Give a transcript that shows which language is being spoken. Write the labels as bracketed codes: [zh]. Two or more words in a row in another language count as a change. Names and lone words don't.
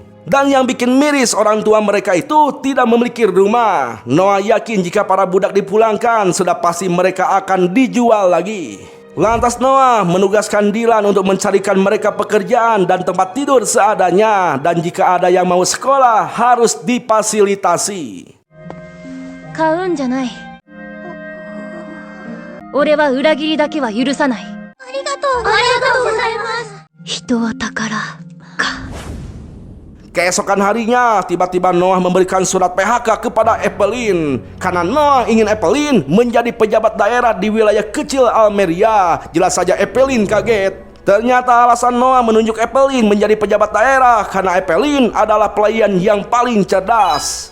[id] Dan yang bikin miris, orang tua mereka itu tidak memiliki rumah. Noah yakin jika para budak dipulangkan, sudah pasti mereka akan dijual lagi. Lantas Noah menugaskan Dylan untuk mencarikan mereka pekerjaan dan tempat tidur seadanya, dan jika ada yang mau sekolah harus difasilitasi. [ja] 買うんじゃない。俺は裏切りだけは許さない。ありがとうございます。人は宝か。 [id] Keesokan harinya, tiba-tiba Noah memberikan surat PHK kepada Evelyn. Karena Noah ingin Evelyn menjadi pejabat daerah di wilayah kecil Almeria. Jelas saja Evelyn kaget. Ternyata alasan Noah menunjuk Evelyn menjadi pejabat daerah karena Evelyn adalah pelayan yang paling cerdas.